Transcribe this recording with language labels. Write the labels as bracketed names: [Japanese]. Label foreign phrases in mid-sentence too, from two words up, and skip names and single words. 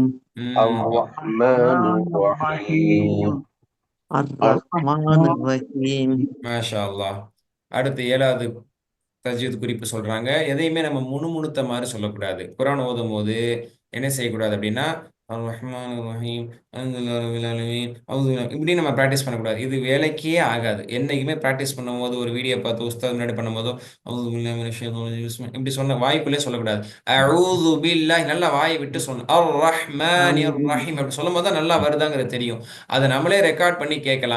[Arabic] الرحمن الرحيم. الرحمن الرحيم. ما شاء الله. [Tamil] அடுத்து 7வது தஜ்வீத் குறிப்பு சொல்றாங்க. எதையுமே நம்ம முணுமுணுத்த மாதிரி சொல்லக்கூடாது. குர்ஆன் ஓதும் போது என்ன செய்யக்கூடாது அப்படின்னா [Arabic] الرحمن الرحيم الحمد لله رب العالمين أعوذ بالله [Tamil] இப்படி நம்ம ப்ராக்டிஸ் பண்ணக்கூடாது. இது வேலைக்கே ஆகாது. என்னைக்குமே ப்ராக்டிஸ் பண்ணும்போது ஒரு வீடியோ பார்த்து உஸ்தாத் முன்னாடி பண்ணும்போதோ [Arabic] أعوذ بالله من الشيطان الرجيم [Tamil] இப்படி சொன்ன வாய்க்குள்ளே சொல்லக்கூடாது. [Arabic] أعوذ بالله [Tamil] நல்லா வாயை விட்டு சொல்லணும். [Arabic] الرحمن الرحيم [Tamil] அப்படி சொல்லும்போது தான் நல்லா வருதாங்கிறது தெரியும். அதை நம்மளே ரெக்கார்ட் பண்ணி கேட்கலாம்.